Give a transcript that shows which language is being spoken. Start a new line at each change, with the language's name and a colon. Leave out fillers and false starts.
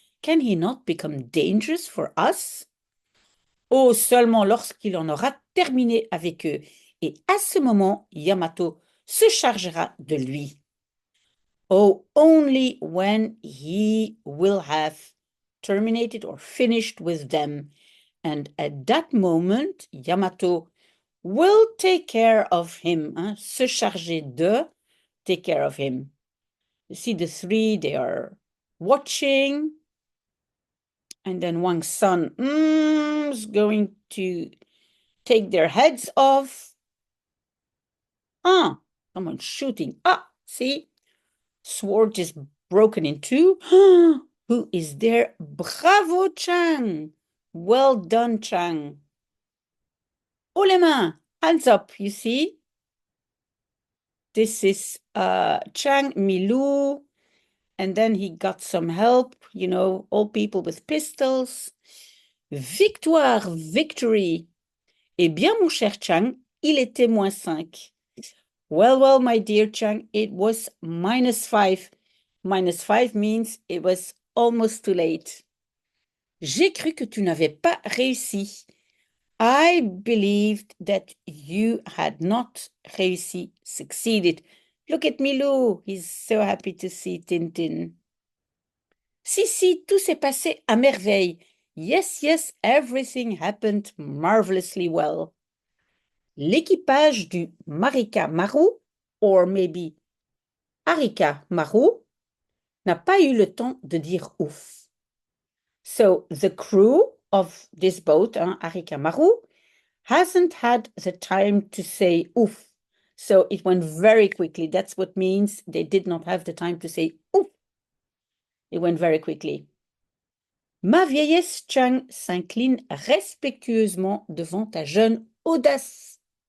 English: Can he not become dangerous for us?
French: Oh, seulement lorsqu'il en aura terminé avec eux. Et à ce moment, Yamato se chargera de lui.
English: Oh, only when he will have terminated or finished with them. And at that moment, Yamato will take care of him.
French: Hein, se charger de,
English: take care of him. You see the three, they are watching. And then Wang's son is going to take their heads off. Ah, someone's shooting. Ah, see? Sword is broken in two. Who is there? Bravo, Chang. Well done, Chang.
French: Oh, les mains.
English: Hands up, you see? This is Chang Milou. And then he got some help, you know, all people with pistols. Victoire, victory.
French: Eh bien, mon cher Chang, il était -5.
English: Well, my dear Chang, it was -5. -5 means it was almost too late.
French: J'ai cru que tu n'avais pas réussi.
English: I believed that you had not réussi, succeeded. Look at Milou, he's so happy to see Tintin.
French: Si, tout s'est passé à merveille.
English: Yes, everything happened marvelously well.
French: L'équipage du Marika Maru, or maybe Arika Maru, n'a pas eu le temps de dire ouf.
English: So the crew of this boat, Arika Maru, hasn't had the time to say ouf. So it went very quickly. That's what means they did not have the time to say ouf. It went very quickly.
French: Ma vieillesse Chang s'incline respectueusement devant ta jeune audace.